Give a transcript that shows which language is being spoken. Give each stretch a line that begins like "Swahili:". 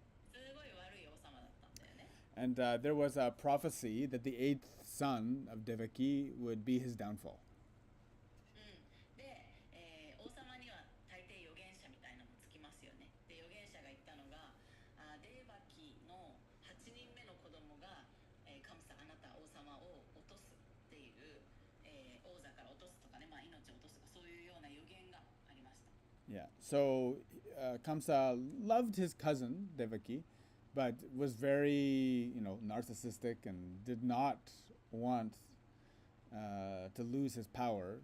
Japanese: すごい悪い王様だったんだよね。
English: And there was a prophecy that the 8th son of Devaki would be his downfall.
Japanese: で、王様には大抵預言者みたいなのもつきますよね。で、預言者が言ったのが、デーバキの8人目の子供が、カムサあなた王様を落とすっていう、王座から落とすとかね、命を落とすとかそういうような予言がありました。
English: Yeah. So Kamsa loved his cousin Devaki, but was very, narcissistic and did not want to lose his power.